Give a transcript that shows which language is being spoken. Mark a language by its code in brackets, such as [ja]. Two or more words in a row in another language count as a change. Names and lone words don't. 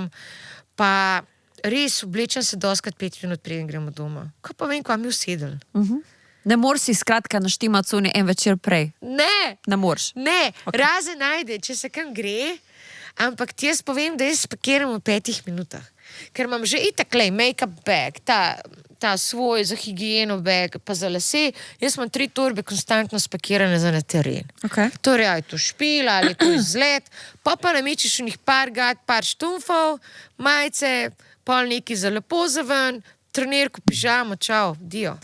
[sl] Pa res oblečem se doskrat 5 minut, preden gremo doma. Kaj pa vem, kaj mi usedel? Ne moreš si skratka naštimati cuni en večer prej? Ne. Ne moreš? Ne, okay. Razen najde, če se kam gre, ampak ti jaz povem, da jaz spakiram v 5 minutah. Ker imam že itak [en] make-up bag, [sl] ta svoj za higieno bag, pa za lase, jaz imam 3 torbe konstantno spakirane za na teren. Okay. Torej, ali je to špila, ali je to izlet, pa namečeš v njih par gat, par štumfov, majice, pol neki za lepo zaven, trenirko, pižamo, čau, dio.